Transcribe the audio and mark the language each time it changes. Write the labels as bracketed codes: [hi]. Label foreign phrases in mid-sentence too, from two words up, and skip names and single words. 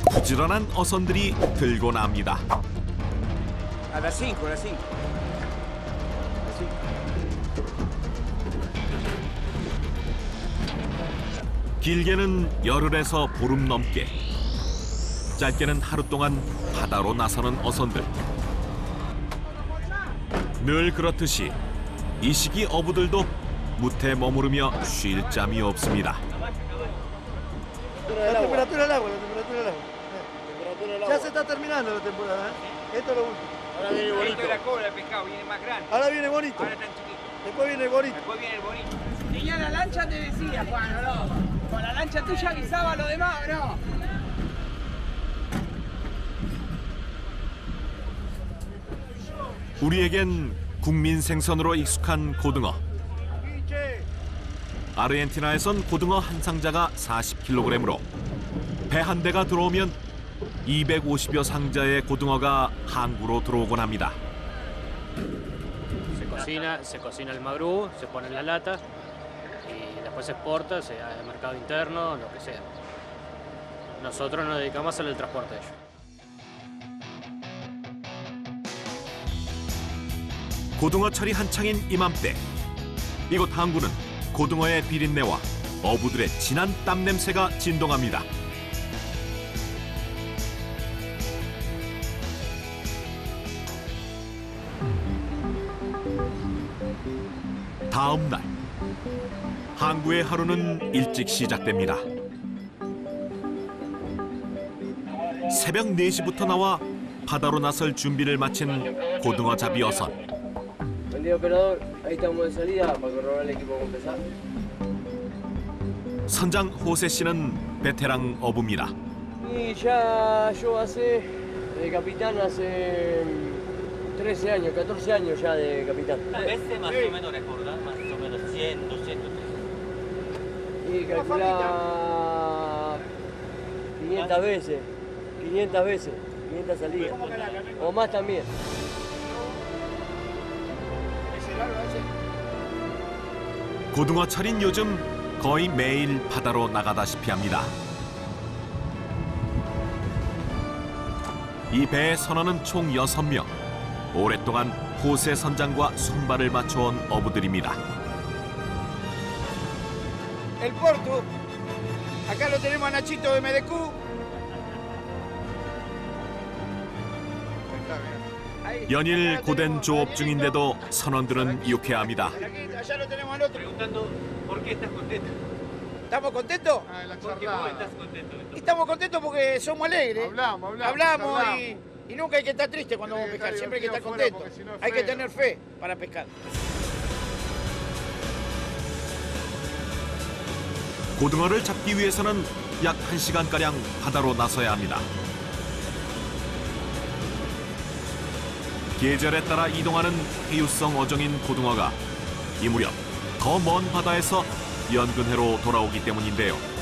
[ko] 부지런한 어선들이 들고 납니다. [es] A las 5, a las 5. [ko] 길게는 열흘에서 보름 넘게, 짧게는 하루 동안 바다로 나서는 어선들. 늘 그렇듯이 이 시기 어부들도 무태 머무르며 쉴 잠이 없습니다. [es] La temperatura del agua, la temperatura del agua. Ya se está terminando la temporada, ¿eh? Esto es lo último. Ahora viene el bonito. Esto es la cola del pescado, viene más grande. Ahora viene bonito. Ahora tan chiquito. Después viene el bonito. Después viene el bonito. Tenía la lancha, te decía, Juan, ¿o no? Con la lancha tuya avisaba a los demás, ¿o no? [ko] 우리에겐 국민 생선으로 익숙한 고등어. 아르헨티나에선 고등어 한 상자가 40kg으로 배 한 대가 들어오면 250여 상자의 고등어가 항구로 들어오곤 합니다. [es] Se cocina el magrú, se pone en la lata y después se exporta, sea de mercado interno, lo que sea. Nosotros nos dedicamos a hacer el transporte de ellos. [ko] 고등어철이 한창인 이맘때, 이곳 항구는 고등어의 비린내와 어부들의 진한 땀 냄새가 진동합니다. 다음 날, 항구의 하루는 일찍 시작됩니다. 새벽 4시부터 나와 바다로 나설 준비를 마친 고등어 잡이 어선. [es] Buen día, operador. Ahí estamos de salida para corroborar el equipo con pesar. [ko] 선장 호세 씨는 베테랑 어부입니다. [es] Y ya yo de capitán hace 13 años, 14 años ya de capitán. A veces más o menos recordar, más o menos 100, 200. Y calcula 500 veces, 500 salidas. O más también. [ko] 고등어철인 요즘 거의 매일 바다로 나가다시피 합니다. 이 배의 선원은 총 6명. 오랫동안 호세 선장과 손발을 맞춰온 어부들입니다. [es] El Porto. Acá lo tenemos a Nachito de MDQ. [ko] 연일 고된 조업 중인데도 선원들은 유쾌합니다. [es] Allá lo tenemos al otro. Preguntando por qué estás contento. ¿Estamos contentos? ¿Por qué vos estás contento? Estamos contentos porque somos alegres. Hablamos y nunca hay que estar triste cuando vamos a pescar. Siempre hay que estar contento. Hay que tener fe para pescar. [ko] 고등어를 잡기 위해서는 약 1시간가량 바다로 나서야 합니다. 계절에 따라 이동하는 해유성 어종인 고등어가 이 무렵 더 먼 바다에서 연근해로 돌아오기 때문인데요.